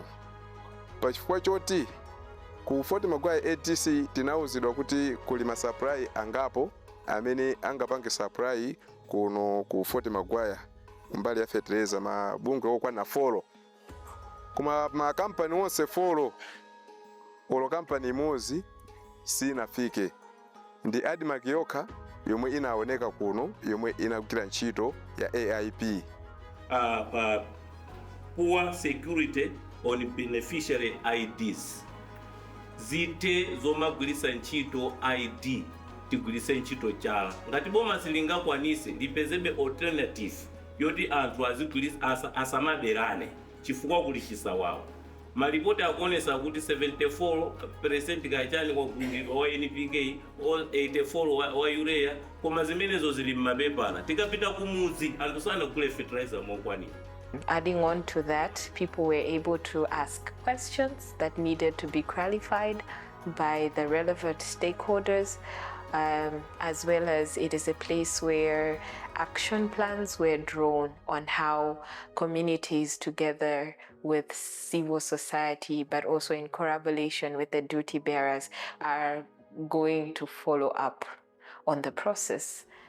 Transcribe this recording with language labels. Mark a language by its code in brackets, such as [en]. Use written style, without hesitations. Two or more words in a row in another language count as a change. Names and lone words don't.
[ny] Pachifukwa choti ku Fort Magwaya ATC tinawuzidwa kuti kuli ma supply angapo amene angapange supply kuno ku Fort Magwaya mbali ya fertilizer, mabungwe okwana 4. Kuma makampani onse 4 olo kampani imodzi sinafike. Ndi Admark yokha yomwe inaoneka kuno yomwe inagwira ntchito ya AIP. [en] Poor security on beneficiary IDs. [ny] Zite zomagwirisa ntchito ID tigwirisa ntchito chala. Ngati boma silingakwanise ndipezebe alternative yoti anthu azigwirisa asamaberane chifukwa kuli chisawawa. Malipoti akuonesa kuti 74% kachani kwa kugulidwa wa NPK, 84 wa urea, koma zimenezo zili mmapepala. Tikapita kumuzi anthu sanagule fertilizer mokwanira. [en] Adding on to that, people were able to ask questions that needed to be clarified by the relevant stakeholders, as well as it is a place where action plans were drawn on how communities, together with civil society, but also in collaboration with the duty bearers, are going to follow up on the process.